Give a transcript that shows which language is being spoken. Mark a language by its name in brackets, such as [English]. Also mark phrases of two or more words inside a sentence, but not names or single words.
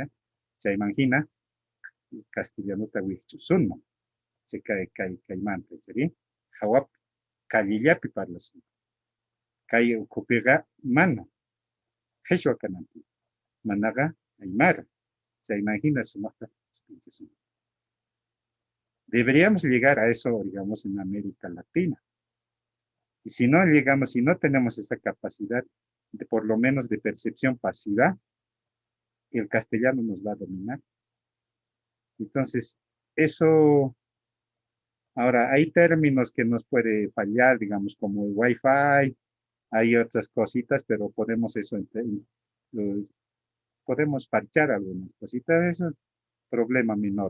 [Quechua] Chaymangina castellanota wikchusunman. Kaymanta chari hawap kallillapi parlasun. Kay ukupiqa mana qhishwa kananpi. Manaqa aymara. Chaymangina sumaqta pinchasun. [Spanish] Deberíamos llegar a eso, digamos, en América Latina. Y si no llegamos, si no tenemos esa capacidad de por lo menos de percepción pasiva, el castellano nos va a dominar. Entonces, eso, ahora hay términos que nos puede fallar, digamos, como el Wi-Fi, hay otras cositas, pero podemos eso, podemos parchar algunas cositas, eso es problema menor.